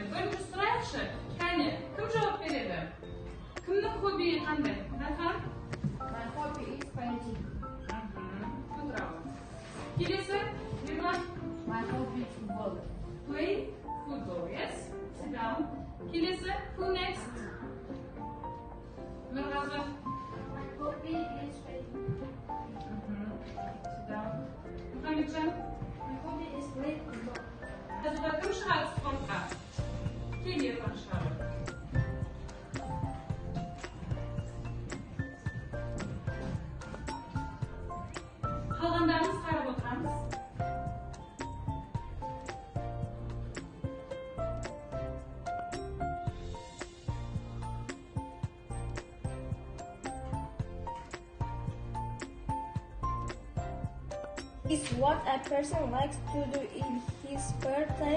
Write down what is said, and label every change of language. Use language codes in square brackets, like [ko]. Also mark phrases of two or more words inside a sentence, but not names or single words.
[kk] Бірінші сұрайықшы. Кәне, кім жауап береді? Кімнің хоббиі қандай? Нахан? [en] My hobby is painting. Bravo. [kk] Келесі, Ерлан? [en] My hobby is football. Play football, yes? Sit down. Келесі, who next? Нұрғазы? My hobby is painting. Sit down. Мұхамеджан? My hobby is play football. [kk] Қазіргі кім шығады спортқа? Кел Ерлан шығады. Қалғандарымыз қарап отырамыз. [en] Is what a person likes to do in his spare time.